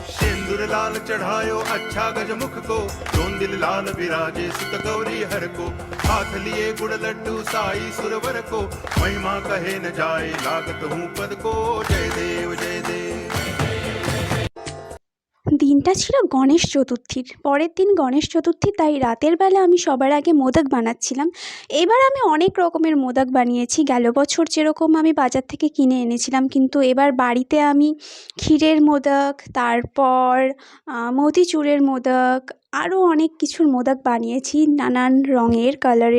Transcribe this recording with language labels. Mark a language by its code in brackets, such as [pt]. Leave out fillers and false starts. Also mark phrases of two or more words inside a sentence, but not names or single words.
[hi] सिंदूर लाल चढ़ायो अच्छा गजमुख को, जोंदिल लाल विराजे सुत गौरी हर को। हाथ लिए गुड़ लड्डू साई सुरवर को, महिमा कहे न जाए लागत हूँ पद को। जय देव जय देव। [bn] দিনটা ছিল গণেশ চতুর্থীর পরের দিন গণেশ চতুর্থী, তাই রাতের বেলা আমি সবার আগে মোদক বানাচ্ছিলাম। এবার আমি অনেক রকমের মোদক বানিয়েছি। গেল বছর যেরকম আমি বাজার থেকে কিনে এনেছিলাম, কিন্তু এবার বাড়িতে আমি ক্ষীরের মোদক, তারপর মতিচুরের মোদক, আরও অনেক কিছুর মোদক বানিয়েছি নানান রঙের কালারের।